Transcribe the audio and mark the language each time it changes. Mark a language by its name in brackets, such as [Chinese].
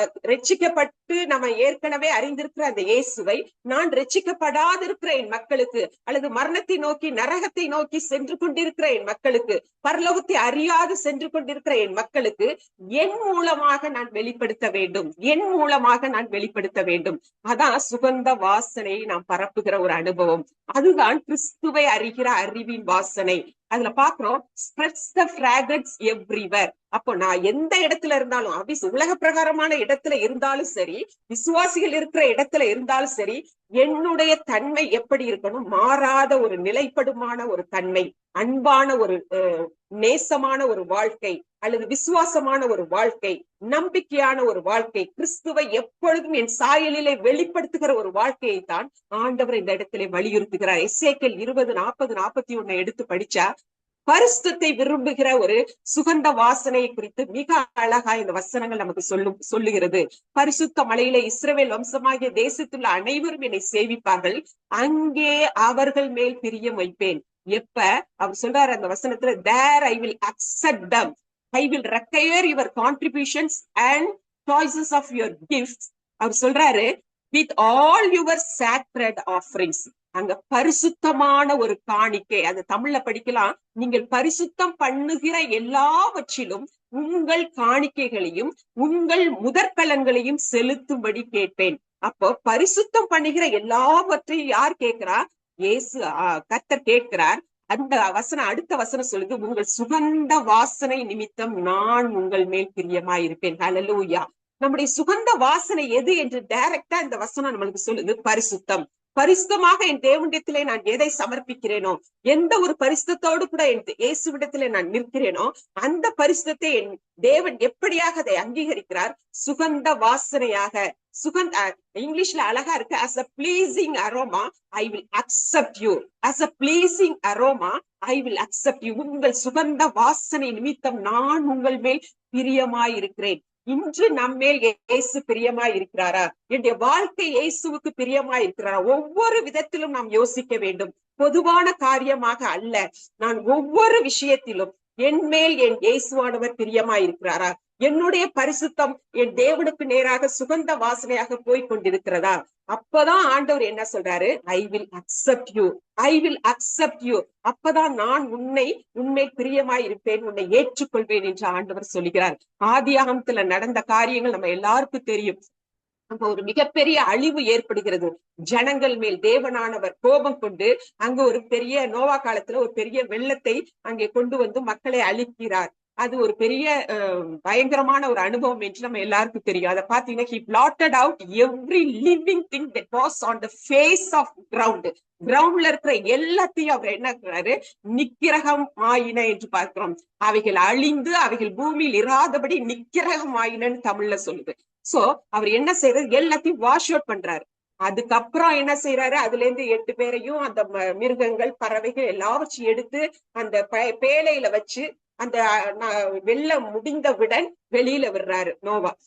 [Tamil] ரட்சிக்கப்பட்டு நம்ம ஏற்கனவே அறிந்திருக்கிற அந்த இயேசுவை நான் ரட்சிக்கப்படாதிருக்கிற என் மக்களுக்கு, அல்லது மரணத்தை நோக்கி, நரகத்தை நோக்கி சென்று கொண்டிருக்கிற என் மக்களுக்கு, பரலோகத்தை அறியாது சென்று கொண்டிருக்கிற என் மக்களுக்கு என் மூலமாக நான் வெளிப்படுத்த வேண்டும், என் மூலமாக நான் வெளிப்படுத்த வேண்டும். அதான் சுகந்த வாசனையை நாம் பரப்புகிற ஒரு அனுபவம். அதுதான் கிறிஸ்துவை அறிகிற அறிவின் வாசனை. அதுல பாக்குறோம், [English] spreads the fragrance everywhere. [Tamil] அப்போ நான் எந்த இடத்துல இருந்தாலும், உலக பிரகாரமான இடத்துல இருந்தாலும் சரி, விசுவாசிகள் இருக்கிற இடத்துல இருந்தாலும் சரி, என்னுடைய தன்மை எப்படி இருக்கணும்? மாறாத ஒரு நிலைப்படுமான ஒரு தன்மை, அன்பான ஒரு நேசமான ஒரு வாழ்க்கை, அல்லது விசுவாசமான ஒரு வாழ்க்கை, நம்பிக்கையான ஒரு வாழ்க்கை, கிறிஸ்துவை எப்பொழுதும் என் சாயலிலே வெளிப்படுத்துகிற ஒரு வாழ்க்கையை தான் ஆண்டவர் இந்த இடத்திலே வலியுறுத்துகிறார். எசேக்கியேல் 20:40-41 எடுத்து படிச்சா பரிசுத்தத்தை விரும்புகிற ஒரு சுகந்த வாசனையை குறித்து மிக அழகா இந்த வசனங்கள் நமக்கு சொல்லுகிறது. பரிசுத்த மலையில இஸ்ரவேல் வம்சமாகிய தேசத்துள்ள அனைவரும் என்னை சேவிப்பார்கள், அங்கே அவர்கள் மேல் பிரியம் வைப்பேன். எப்ப அவர் சொல்றாரு அந்த வசனத்துல, [English] there I will accept them, I will require your contributions and choices of your gifts. [Tamil] அவர் சொல்றாரு, [English] with all your sacred offerings. [Tamil] அங்க பரிசுத்தமான ஒரு காணிக்கை, அது தமிழ்ல படிக்கலாம், நீங்கள் பரிசுத்தம் பண்ணுகிற எல்லாவற்றிலும் உங்கள் காணிக்கைகளையும் உங்கள் முதற்கலன்களையும் செலுத்தும்படி கேட்பேன். அப்போ பரிசுத்தம் பண்ணுகிற எல்லாவற்றையும் யார் கேட்கிறா? இயேசு, கர்த்தர் கேட்கிறார். அந்த வசனம், அடுத்த வசனம் சொல்லுது, உங்கள் சுகந்த வாசனை நிமித்தம் நான் உங்கள் மேல் பிரியமாயிருப்பேன். ஹல்லேலூயா. நம்முடைய சுகந்த வாசனை எது என்று டைரக்டா இந்த வசனம் நம்மளுக்கு சொல்லுது, பரிசுத்தம். பரிசுத்தமாக என் தேவனிடத்திலே நான் எதை சமர்ப்பிக்கிறேனோ, எந்த ஒரு பரிசுத்தத்தோடு கூட என் இயேசுவிடத்திலே நான் நிற்கிறேனோ, அந்த பரிசுத்தத்தை என் தேவன் எப்படியாக அதை அங்கீகரிக்கிறார்? சுகந்த வாசனையாக. இங்கிலீஷ்ல அழகா இருக்கு, [English] as a pleasing aroma I will accept you, as a pleasing aroma I will accept you. [Tamil] உங்கள் சுகந்த வாசனை நிமித்தம் நான் உங்கள் மேல் பிரியமாயிருக்கிறேன். இன்று நம்மேல் இயேசு பிரியமாய் இருக்கிறாரா? என்னுடைய வாழ்க்கை இயேசுவுக்கு பிரியமாய் இருக்கிறாரா? ஒவ்வொரு விதத்திலும் நாம் யோசிக்க வேண்டும். பொதுவான காரியமாக அல்ல, நான் ஒவ்வொரு விஷயத்திலும் என் மேல் என் இயேசுவானவர் பிரியமாய் இருக்கிறாரா? என்னுடைய பரிசுத்தம் என் தேவனுக்கு நேராக சுகந்த வாசனையாக போய் கொண்டிருக்கிறதா? அப்பதான் ஆண்டவர் என்ன சொல்றாரு? [English] I will accept you, I will accept you. [Tamil] அப்பதான் நான் உன்னை பிரியமாய் இருப்பேன், உன்னை ஏற்றுக்கொள்வேன் என்று ஆண்டவர் சொல்லுகிறார். ஆதியாகமத்துல நடந்த காரியங்கள் நம்ம எல்லாருக்கும் தெரியும். அங்க ஒரு மிகப்பெரிய அழிவு ஏற்படுகிறது ஜனங்கள் மேல். தேவனானவர் கோபம் கொண்டு அங்க ஒரு பெரிய நோவா காலத்துல ஒரு பெரிய வெள்ளத்தை அங்கே கொண்டு வந்து மக்களை அழிக்கிறார். அது ஒரு பெரிய பயங்கரமான ஒரு அனுபவம் என்று நம்ம எல்லாருக்கும் தெரியும். அதை பாத்தீங்கன்னா [English] he blotted out every living thing that was on the face of ground. [Tamil] கிரவுண்ட்ல இருக்கிற எல்லாத்தையும் அவர் என்ன இருக்கிறாரு, நிக்கிரகம் ஆயின என்று பார்க்கிறோம். அவைகள் அழிந்து அவைகள் பூமியில் இராதபடி நிக்கிரகம் ஆயினன்னு தமிழ்ல சொல்லுது. சோ அவர் என்ன செய்யறது, எல்லாத்தையும் வாஷ் அவுட் பண்றாரு. அதுக்கப்புறம் என்ன செய்யறாரு, அதுல இருந்து 8 பேரையும் அந்த மிருகங்கள் பறவைகள் எல்லாவற்றையும் எடுத்து அந்த பேழையில வச்சு அந்த வெள்ளம் முடிந்தவுடன் வெளியில விடுறாரு நோவா.